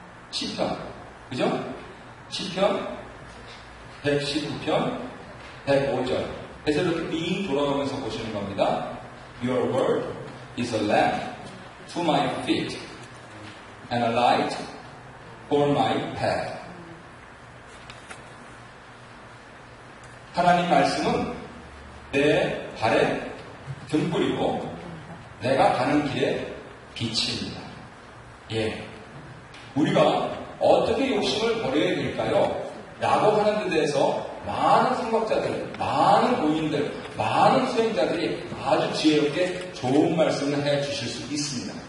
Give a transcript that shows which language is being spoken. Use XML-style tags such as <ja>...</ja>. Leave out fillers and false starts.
<ko>시편, 그죠? 시편 119편 105절. 그래서 이렇게 빙 돌아가면서 보시는 겁니다.</ko> <en>Your word is a lamp to my feet and a light for my path.</en> <ko>하나님 말씀은 내 발에 등불이고 내가 가는 길에 빛입니다. 예, 우리가 어떻게 욕심을 버려야 될까요? 라고 하는 데 대해서 많은 생각자들, 많은 고인들, 많은 수행자들이 아주 지혜롭게 좋은 말씀을 해 주실 수 있습니다.</ko>